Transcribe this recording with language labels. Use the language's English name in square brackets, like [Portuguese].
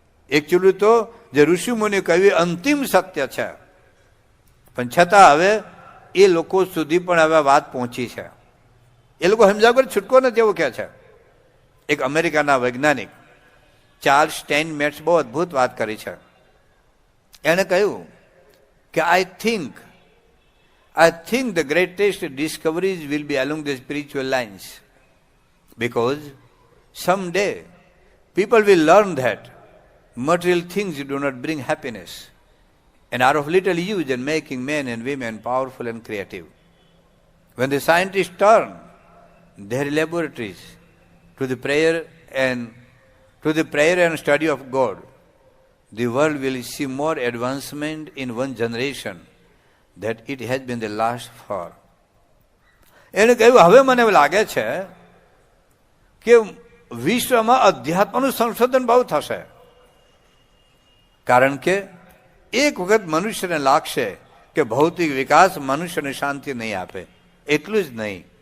[Gujarati] Actually તો જે ઋષિ મુનિ કહ્યું અંતિમ સત્ય છે, પણ છતાં હવે એ લોકો સુધી પણ હવે વાત પહોંચી છે. એ લોકો સમજાવ કરી છૂટકો નથી એવું કહે છે. એક અમેરિકાના વૈજ્ઞાનિક ચાર્લ્સ સ્ટેઇનમેટ્સ બહુ અદ્ભુત વાત કરી છે. એણે કહ્યું કે [English] I think the greatest discoveries will be along the spiritual lines, because someday people will learn that material things do not bring happiness and are of little use in making men and women powerful and creative. When the scientists turn their laboratories to the prayer and study of God, the world will see more advancement in one generation that it has been the last for. [Gujarati] એને કહ્યું હવે મને એવું લાગે છે કે વિશ્વમાં અધ્યાત્મનું સંશોધન બહુ થશે, કારણ કે એક વખત મનુષ્યને લાગશે કે ભૌતિક વિકાસ મનુષ્યને શાંતિ નહીં આપે. એટલું જ નહીં,